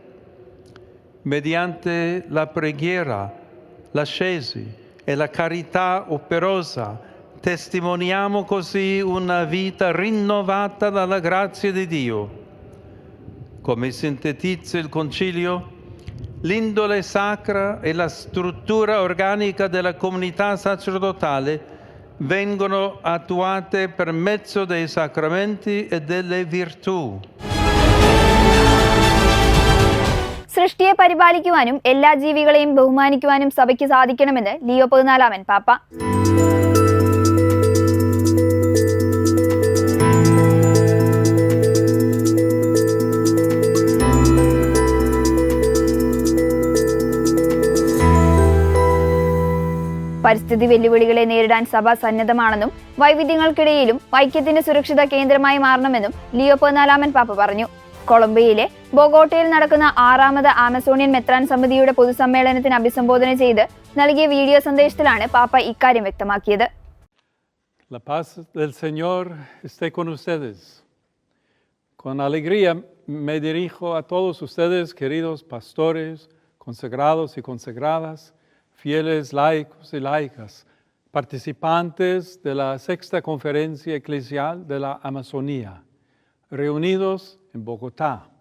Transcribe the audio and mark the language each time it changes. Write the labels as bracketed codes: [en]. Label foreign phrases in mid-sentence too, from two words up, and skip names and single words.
[it] Mediante la preghiera, l'ascesi e la carità operosa testimoniamo così una vita rinnovata dalla grazia di Dio. Come sintetizza il Concilio, l'indole sacra e la struttura organica della comunità sacerdotale vengono attuate per mezzo dei sacramenti e delle virtù. [ml] സൃഷ്ടിയെ പരിപാലിക്കുവാനും എല്ലാ ജീവികളെയും ബഹുമാനിക്കുവാനും സഭയ്ക്ക് സാധിക്കണമെന്ന് ലിയോ 14 പാപ്പ. പരിസ്ഥിതി വെല്ലുവിളികളെ നേരിടാൻ സഭ സന്നദ്ധമാണെന്നും വൈവിധ്യങ്ങൾക്കിടയിലും ഐക്യത്തിന്റെ സുരക്ഷിത കേന്ദ്രമായി മാറണമെന്നും ലിയോ 14 പാപ്പ പറഞ്ഞു. കൊളംബിയയിലെ ബോഗോട്ടയിൽ നടക്കുന്ന 6ാമത് ആമസോണിയൻ മെത്രാൻ സമിതിയുടെ പൊതുസമ്മേളനത്തിന് അഭിസംബോധന ചെയ്ത് നൽകിയ വീഡിയോ സന്ദേശത്തിലാണ് പാപ്പ ഇക്കാര്യം വ്യക്തമാക്കിയത്. [es] La paz del Señor esté con ustedes. Con alegría me dirijo a todos ustedes, queridos pastores, consagrados y consagradas, fieles laicos y laicas, participantes de la 6ª Conferencia Eclesial de la Amazonía, reunidos en Bogotá.